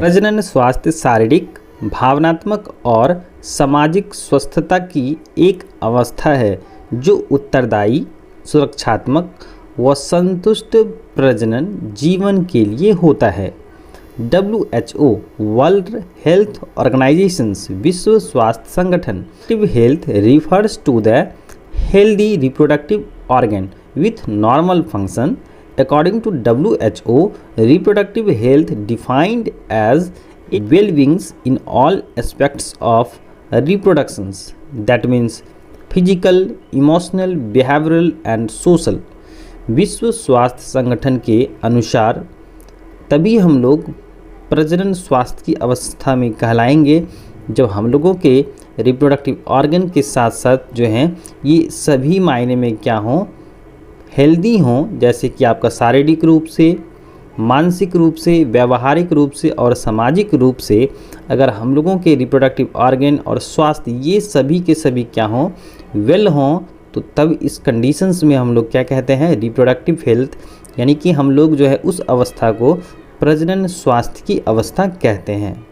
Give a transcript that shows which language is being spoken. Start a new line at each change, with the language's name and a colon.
Hindi: प्रजनन स्वास्थ्य शारीरिक, भावनात्मक और सामाजिक स्वस्थता की एक अवस्था है जो उत्तरदायी, सुरक्षात्मक व संतुष्ट प्रजनन जीवन के लिए होता है।
English: WHO world health organisations विश्व स्वास्थ्य संगठन health refers to the healthy reproductive organ with normal function. According to WHO, reproductive health defined as a well-being in all aspects of reproductions. That means physical, emotional, behavioral and social.
Hindi: विश्व स्वास्थ्य संगठन के अनुसार तभी हम लोग प्रजनन स्वास्थ्य की अवस्था में कहलाएंगे जब हम लोगों के रिप्रोडक्टिव ऑर्गन के साथ साथ जो हैं ये सभी मायने में क्या हों, हेल्दी हों, जैसे कि आपका शारीरिक रूप से, मानसिक रूप से, व्यावहारिक रूप से और सामाजिक रूप से अगर हम लोगों के रिप्रोडक्टिव ऑर्गन और स्वास्थ्य ये सभी के सभी क्या हों, वेल हों, तो तब इस कंडीशंस में हम लोग क्या कहते हैं, रिप्रोडक्टिव हेल्थ, यानी कि हम लोग जो है उस अवस्था को प्रजनन स्वास्थ्य की अवस्था कहते हैं।